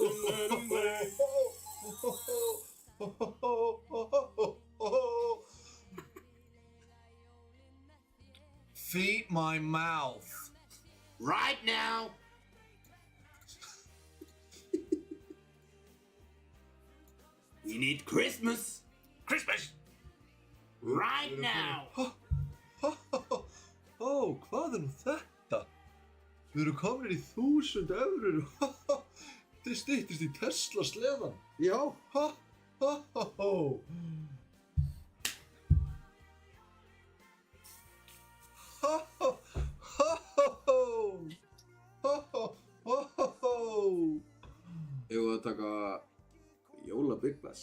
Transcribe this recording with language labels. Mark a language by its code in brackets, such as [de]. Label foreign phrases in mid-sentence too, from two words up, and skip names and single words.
[en] Feed my mouth. Right now! We need Christmas! Christmas! Right now! [is] Ó, hvað er nú þetta? Við erum komin í 1000 eurur. Þið styttist í Tesla sleðan. Já! Ég var að taka Jóla Big Bass.